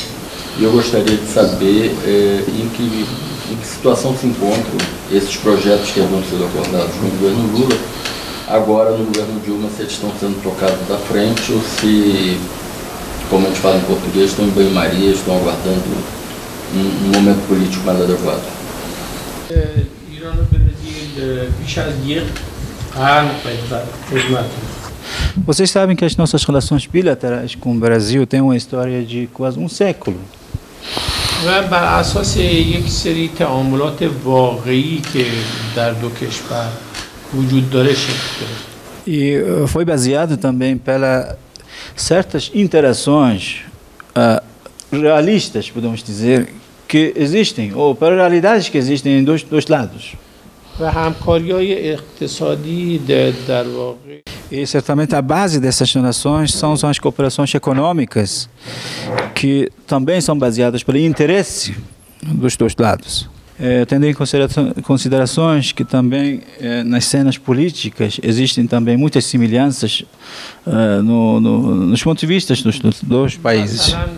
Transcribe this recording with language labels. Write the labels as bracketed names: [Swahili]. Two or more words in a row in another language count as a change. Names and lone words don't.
[Portuguese] E eu gostaria de saber em que situação se encontram esses projetos que haviam sido acordados no governo Lula, agora no governo Dilma, se eles estão sendo tocados da frente ou se, como a gente fala em português, estão em banho-maria, estão aguardando um momento político mais adequado. Vocês sabem que as nossas relações bilaterais com o Brasil têm uma história de quase um século. [Persian] و بر اساس یک سری تعاملات واقعی که در دو کشور وجود داره شکل گرفت. [Portuguese] E foi baseado também pelas certas interações realistas, podemos dizer, que existem, ou para realidades que existem em dois lados. [Persian] و همکاری‌های اقتصادی در واقع [Portuguese] E certamente a base dessas relações são as cooperações econômicas, que também são baseadas pelo interesse dos dois lados. Tendo em considerações que também nas cenas políticas existem também muitas semelhanças nos pontos de vista dos dois países.